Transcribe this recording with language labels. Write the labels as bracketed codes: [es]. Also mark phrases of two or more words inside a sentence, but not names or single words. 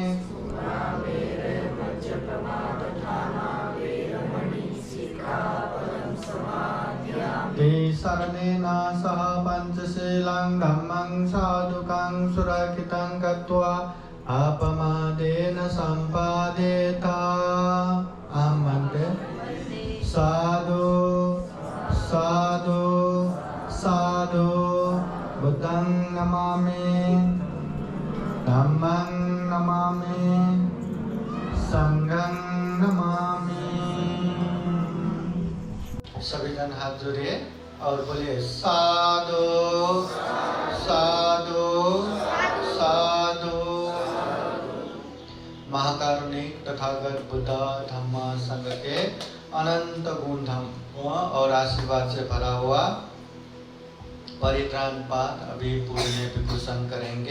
[pi] शरणेन सह पंचशीलं धम्मं साधुकं सुरक्षितं कृत्वा अपमादेन सम्पादेत। साधु साधु साधु। बुद्धं नमामि धम्मं नमामि संघं नमामि। [hi] सभी जन हाथ जोड़िए और बोलिए [pi] साधु साधु साधु। [hi] महाकारुणिक तथागत बुद्ध धम्म संघ के अनंत गुण धम्म और आशीर्वाद से भरा हुआ परित्राण पाठ अभी पूजनीय भिक्षु संघ करेंगे।